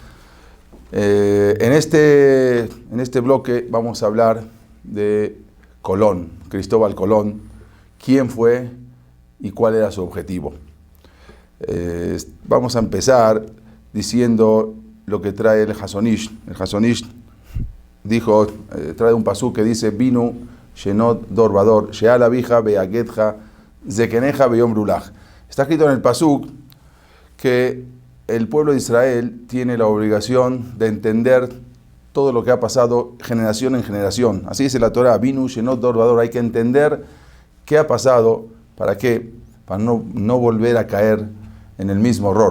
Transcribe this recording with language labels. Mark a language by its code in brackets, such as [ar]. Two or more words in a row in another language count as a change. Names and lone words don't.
[es] En este bloque vamos a hablar de Colón, Cristóbal Colón, quién fue y cuál era su objetivo. Vamos a empezar diciendo lo que trae el Hasonish. El Hasonish dijo, trae un pasú que dice: [he] בינו שנות דור ודור שאל אביך ויגדך זקניך ויאמרו לך. [es] Está escrito en el pasú que el pueblo de Israel tiene la obligación de entender todo lo que ha pasado generación en generación. Así dice la Torah, [he] בינו שנות דור ודור. [es] Hay que entender qué ha pasado, ¿para qué? Para no volver a caer en el mismo error.